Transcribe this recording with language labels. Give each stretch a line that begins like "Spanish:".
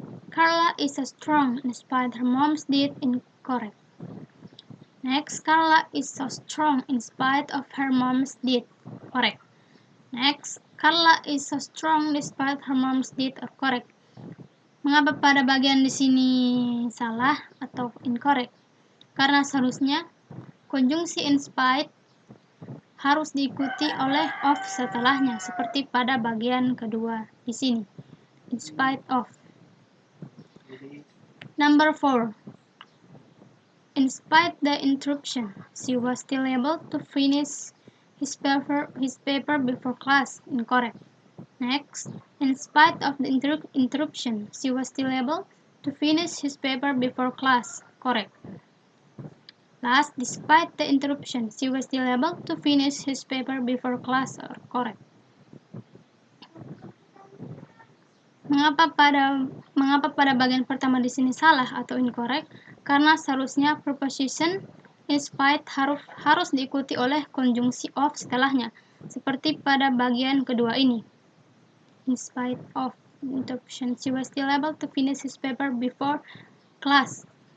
English: Carla is so strong in spite her mom's deed. Incorrect. Next, Carla is so strong in spite of her mom's deed. Correct. Next, Carla is so strong despite her mom's deed. Or correct.
Indonesian: Mengapa pada bagian di sini salah atau incorrect? Karena seharusnya konjungsi in spite harus diikuti oleh of setelahnya, seperti pada bagian kedua di sini.
English: In spite of. Number 4. In spite the interruption, she was still able to finish his paper before class. Incorrect. Next, in spite of the interruption, she was still able to finish his paper before class. Correct. Last, despite the interruption, she was still able to finish his paper before class. Correct.
Indonesian: Mengapa pada bagian pertama di sini salah atau incorrect? Karena seharusnya preposition in spite harus diikuti oleh konjungsi of setelahnya, seperti pada bagian kedua ini.
English: In spite of interruption, she was still able to finish his paper before class.